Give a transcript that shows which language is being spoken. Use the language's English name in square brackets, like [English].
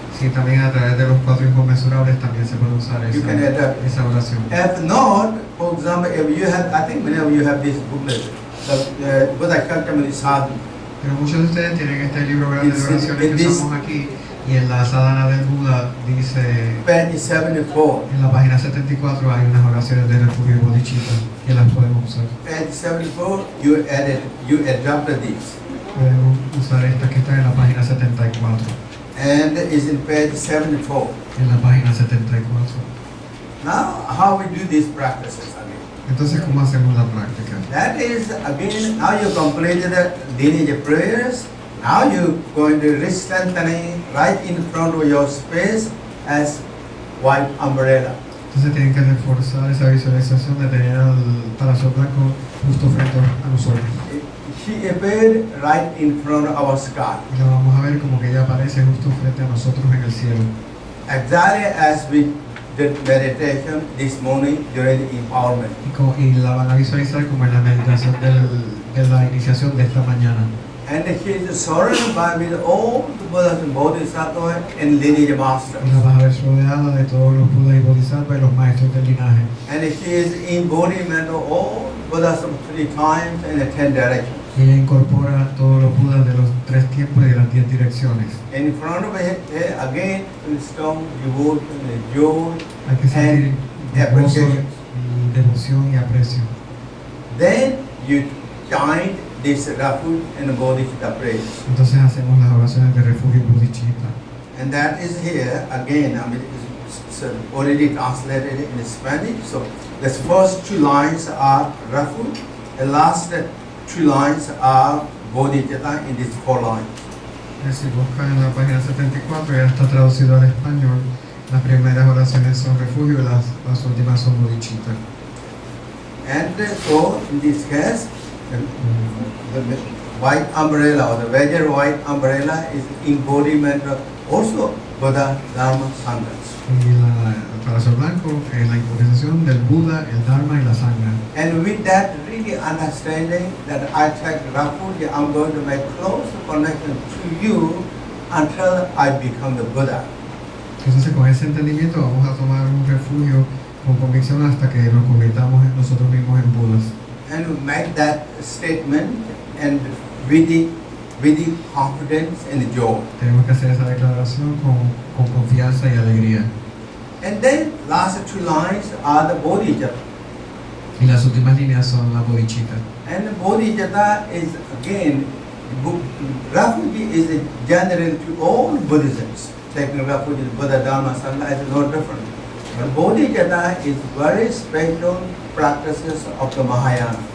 [Spanish] Sí, también a través de los cuatro inconmensurables también se puede usar [English] You can adapt. [Spanish] esa oración. [English] If not, for example, if you have, I think many of you have this booklet, the Buda Shakyamuni sadhana. [Spanish] Pero muchos de ustedes tienen este libro grande de oraciones que usamos aquí, y en la sadhana del Buda dice, [English] Page 74. [Spanish] en la página 74 hay unas oraciones de refugio y bodhicitta que las podemos usar. [English] Page 74, you adopted these. [Spanish] Podemos usar estas que están en la página 74. [English] And it's in page 74. [Spanish] En la página 74. [English] Now, how we do these practices again? [Spanish] Entonces, ¿cómo hacemos la práctica? [English] That is, again, now you completed the lineage prayers. Now you're going to re-strengthening right in front of your space as white umbrella. [Spanish] Entonces tienen que reforzar esa visualización de tener al Parasol Blanco justo frente a nosotros. [English] she appeared right in front of our sky. [Spanish] Y la vamos a ver como que ella aparece justo frente a nosotros en el cielo. [English] Exactly as we did meditation this morning during the empowerment. [Spanish] Y la van a visualizar como en la meditación de la iniciación de esta mañana. [English] And she is surrounded by with all the Buddhas and Bodhisattvas and lineage masters. [Spanish] Y la vas a ver rodeada de todos los Budas y Bodhisattvas y los maestros del linaje. [English] And she is embodiment of all Buddhas of 3 times and the 10 directions. [Spanish] Y ella incorpora todos los Budas de los 3 tiempos y de las 10 direcciones. [English] And in front of her, again, with strong devotion and joy [Spanish] Hay que sentir [English] and appreciation. [Spanish] y devoción y aprecio. [English] Then you chant this refuge and bodhicitta prayers. [Spanish] Entonces hacemos las oraciones de refugio bodhicitta. [English] And that is here again. I mean, it's already translated in Spanish. So the first 2 lines are refuge, the last 2 lines are bodhicitta in these 4 lines. [Spanish] Si buscan en la página 74, ya está traducido al español. Las primeras oraciones son refugio y las últimas son bodhicitta. [English] And so in this case, the white umbrella or the major white umbrella is embodiment of also Buddha, Dharma, Sanghas. [Spanish] Y el Parasol Blanco es la invocación del Buda, el Dharma y la Sangha. [English] And with that really understanding that I take refuge, I'm going to make close connection to you until I become the Buddha. [Spanish] Entonces con ese entendimiento vamos a tomar un refugio con convicción hasta que nos convirtamos nosotros mismos en Budas. [English] And we make that statement and with the confidence and joy. [Spanish] Tenemos que hacer esa declaración con confianza y alegría. [English] And then last 2 lines are the bodhicitta. [Spanish] Y las últimas líneas son la bodhicitta. [English] And the bodhicitta is again, refuge is general to all Buddhisms. Taking refuge in Buddha, Dharma, Sangha is no different. But bodhicitta is very special practices of the Mahayana.